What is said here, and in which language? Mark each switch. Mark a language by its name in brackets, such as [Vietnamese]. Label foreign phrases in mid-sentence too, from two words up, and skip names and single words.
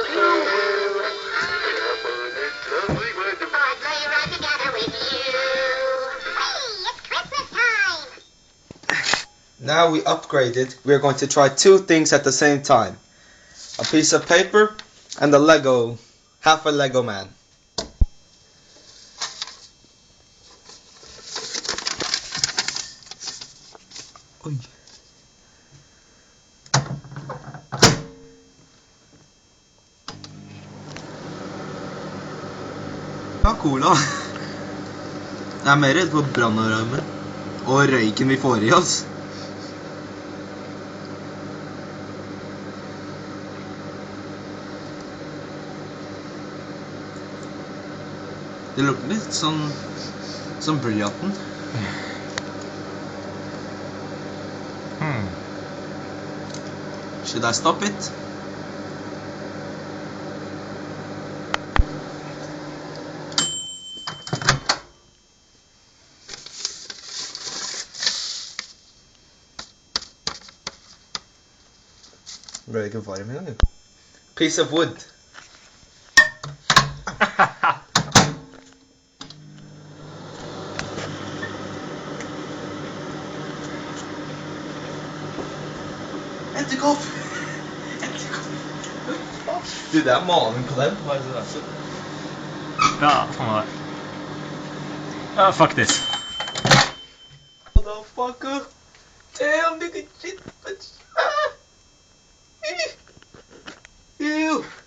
[English] Careful, it's lovely weather For a sleigh ride together with you. Hey, it's Christmas time! Now we upgraded. We are going to try two things at the same time. A piece of paper and a Lego, half a Lego man. [Norwegian] Oi. Ja, cola. Jeg er mer redd for brannalarmen og røyken vi får i oss. Det lukter litt sånn blyanten. [English] Should I stop it? [Norwegian] Ble det ikke varm igjen? [English] Piece of wood. [Norwegian] Edderkopp! Du, det er maling på den. Hva er det der? Ja, faen var det. Ja, faktisk. [English] Motherfucker! Damn, nigga, shit! Ew!